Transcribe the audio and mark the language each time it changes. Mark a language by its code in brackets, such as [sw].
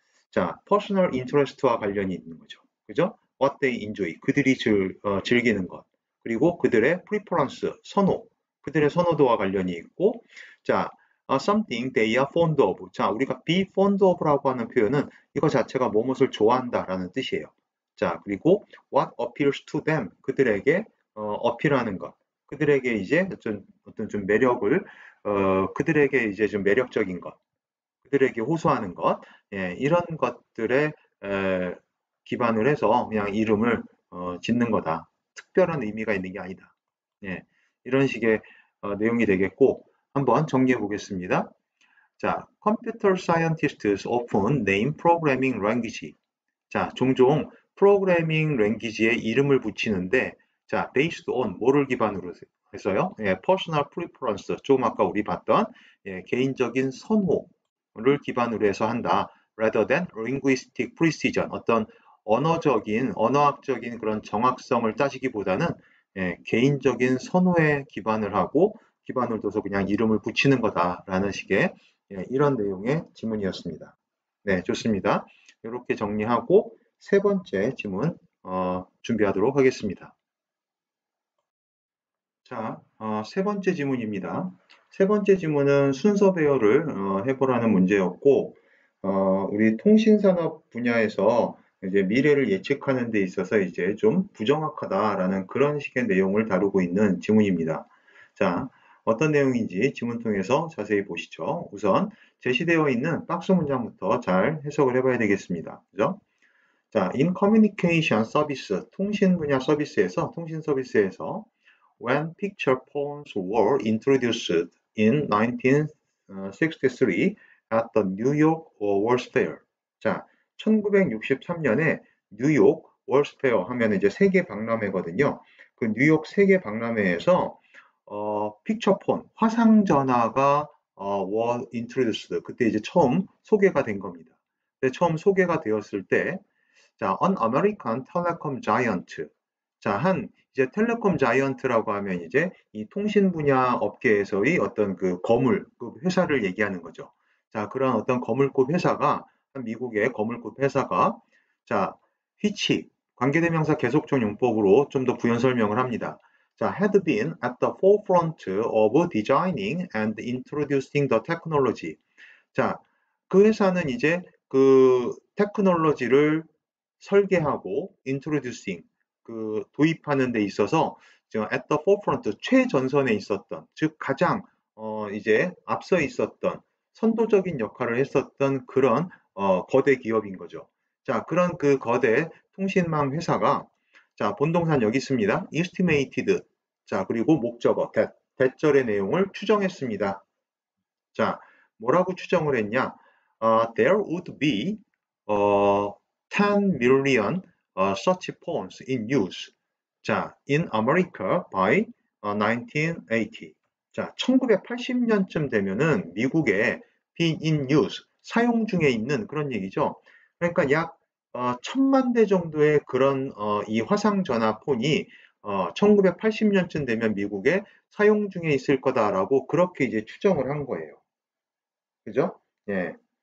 [ko] 자, 퍼스널 인터레스트와 관련이 있는 거죠. 그죠? [en] What they enjoy, [ko] 그들이 즐기는 것. 그리고 그들의 preference, 선호, 그들의 선호도와 관련이 있고, 자, [en] something they are fond of. [ko] 자, 우리가 be fond of라고 하는 표현은 이거 자체가 무엇을 좋아한다라는 뜻이에요. [en] 자, 그리고 what appeals to them. [ko] 그들에게 어필하는 것. 그들에게 이제 어떤 좀 매력을, 그들에게 이제 좀 매력적인 것. 그들에게 호소하는 것. 예, 이런 것들에 기반을 해서 그냥 이름을 짓는 거다. 특별한 의미가 있는 게 아니다. 예, 이런 식의 내용이 되겠고, 한번 정리해 보겠습니다. [en] 자, computer scientists often name programming language. [ko] 자, 종종 프로그래밍 랭귀지에 이름을 붙이는데, 자, based on 뭐를 기반으로 해서요? 예, personal preference, 좀 아까 우리 봤던 예, 개인적인 선호를 기반으로 해서 한다. [en] rather than linguistic precision, [ko] 어떤 언어학적인 그런 정확성을 따지기보다는 예, 개인적인 선호에 기반을 하고 기반을 둬서 그냥 이름을 붙이는 거다라는 식의 예, 이런 내용의 지문이었습니다. 네, 좋습니다. 이렇게 정리하고 세 번째 지문 준비하도록 하겠습니다. 자, 세 번째 지문입니다. 세 번째 지문은 순서 배열을 해보라는 문제였고, 우리 통신산업 분야에서 이제 미래를 예측하는 데 있어서 이제 좀 부정확하다라는 그런 식의 내용을 다루고 있는 지문입니다. 자, 어떤 내용인지 지문 통해서 자세히 보시죠. 우선 제시되어 있는 박스 문장부터 잘 해석을 해봐야 되겠습니다. 그죠? [en] 자, in communication service, [ko] 통신 분야 서비스에서, 통신 서비스에서 [en] when picture phones were introduced in 1963 at the New York World's Fair. [ko] 자, 1963년에 뉴욕 월스 페어 하면 이제 세계 박람회거든요. 그 뉴욕 세계 박람회에서 픽처폰, 화상 전화가 [en] were introduced. [ko] 그때 이제 처음 소개가 된 겁니다. 근데 처음 소개가 되었을 때 자, [en] an American telecom giant. [ko] 자, 이제 텔레콤 자이언트라고 하면 이제 이 통신 분야 업계에서의 어떤 그 거물급 회사를 얘기하는 거죠. 자, 그런 어떤 거물급 회사가, 한 미국의 거물급 회사가, 자, which, 관계대명사 계속적 용법으로 좀 더 부연 설명을 합니다. [en] 자, had been at the forefront of designing and introducing the technology. [ko] 자, 그 회사는 이제 그 테크놀로지를 설계하고 introducing 그 도입하는 데 있어서 [en] at the forefront [ko] 최전선에 있었던 즉 가장 이제 앞서 있었던 선도적인 역할을 했었던 그런 거대 기업인 거죠. 자, 그런 그 거대 통신망 회사가 자, 본동산 여기 있습니다. [en] estimated. [ko] 자, 그리고 목적어 대절의 내용을 추정했습니다. 자, 뭐라고 추정을 했냐? [en] There would be 10 million such phones in use. 자, in America by 1980. [ko] 자, 1980년쯤 되면은 미국에 be in use, 사용 중에 있는 그런 얘기죠. 그러니까 약 1000만 대 정도의 그런 이 화상 전화 폰이 1980년쯤 되면 미국에 사용 중에 있을 거다라고 그렇게 이제 추정을 한 거예요. 그죠? 예.